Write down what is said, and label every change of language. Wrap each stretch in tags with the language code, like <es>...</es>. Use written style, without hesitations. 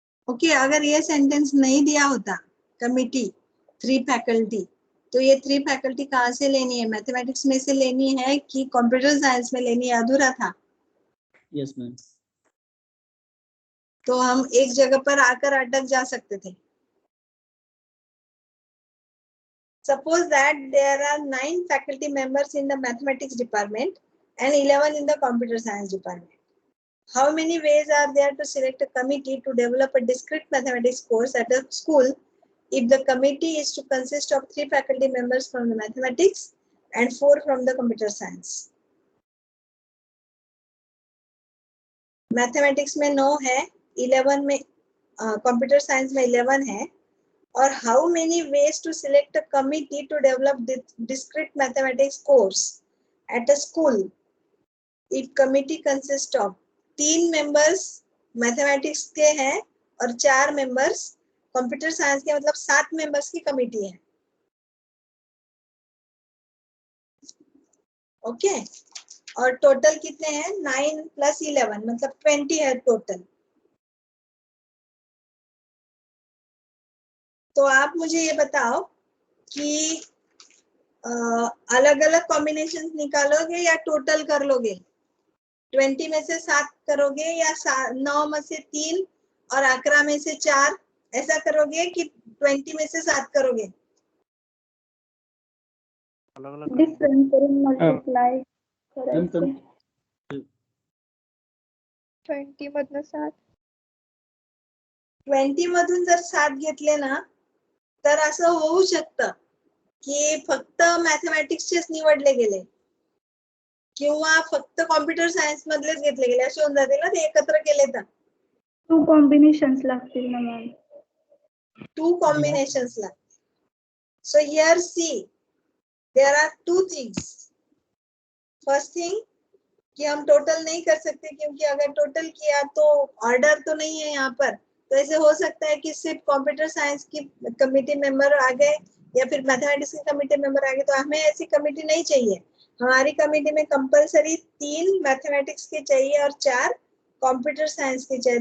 <hi>Okay अगर ये sentence नहीं दिया होता कमिटी 3 फैकल्टी, तो ये 3 फैकल्टी कहाँ से लेनी है? मैथमेटिक्स में से लेनी है कि कंप्यूटर साइंस में लेनी है? अधूरा था.</hi> <en>Yes ma'am.</en> <hi>तो हम एक जगह पर आकर अटक जा सकते थे.</hi> <en>Suppose that there are 9 faculty members in the mathematics department and 11 in the computer science department. How many ways are there to select a committee to develop a discrete mathematics course at a school if the committee is to consist of 3 faculty members from the mathematics and 4 from the computer science?</en> <hi>Mathematics में 9 है, 11 में computer science में 11 है.</hi> <en>और how many ways to select a committee to develop discrete mathematics course at a school if committee consists of 3 members</en> <hi>mathematics के हैं और 4 members computer science के, मतलब 7 members की कमिटी है. ओके और टोटल कितने हैं? 9 + 11 मतलब 20 है टोटल. तो आप मुझे ये बताओ कि अलग अलग कॉम्बिनेशन निकालोगे या टोटल कर लोगे? 20 में से 7 करोगे या 9 में से 3 और 11 में से 4, ऐसा करोगे कि 20 में से 7 करोगे?</hi> <mr>डिफरेंट करून मल्टिप्लाय करायचं. 20 मधनं 7. 20 मधून जर 7 घेतले ना तर असं होऊ शकतं की फक्त मॅथमॅटिक्सचेच निवडले गेले किंवा फक्त कॉम्प्युटर सायन्स मधलेच घेतले गेले, असे होऊन जातील ना ते एकत्र केले तर. 2 कॉम्बिनेशन्स लागतील ना मॅम. 2 combinations लागतील.</mr> <en>So here see there are 2 things. First thing</en> <hi>कि हम टोटल नहीं कर सकते क्योंकि अगर टोटल किया तो ऑर्डर तो नहीं है यहाँ पर, तो ऐसे हो सकता है कि सिर्फ कंप्यूटर साइंस की कमिटी मेंबर आ गए या फिर मैथमेटिक्स की कमिटी मेंबर आ गए. तो हमें ऐसी कमिटी नहीं चाहिए. हमारी कमिटी में कंपलसरी 3 मैथमेटिक्स के चाहिए और 4 कंप्यूटर साइंस के चाहिए.</hi>